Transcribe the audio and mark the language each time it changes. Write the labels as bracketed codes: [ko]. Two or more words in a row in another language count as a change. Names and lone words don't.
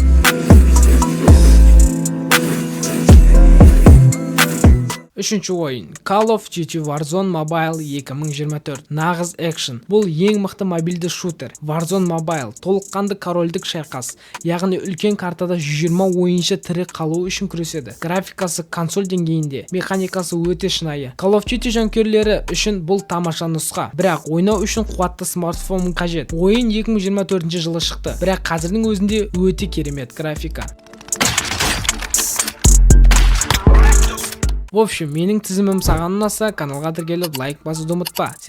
[kk] Үшінші ойын Call of Duty Warzone Mobile 2024. Нағыз экшен. Бұл ең мықты мобильді шутер. Warzone Mobile толыққанды корольдік шайқас. Яғни үлкен картада 120 ойыншы тірі қалу үшін күреседі. Графикасы консоль деңгейінде, механикасы өте шынайы. Call of Duty жанкүйерлері үшін бұл тамаша нұсқа. Бірақ ойнау үшін қуатты смартфон қажет. Ойын 2024 жылы шықты. Бірақ қазірдің өзінде өте керемет графика. [ru] В общем, [kk] менің тізімім саған ұнаса, каналға тіркеліп лайк басуды ұмытпа.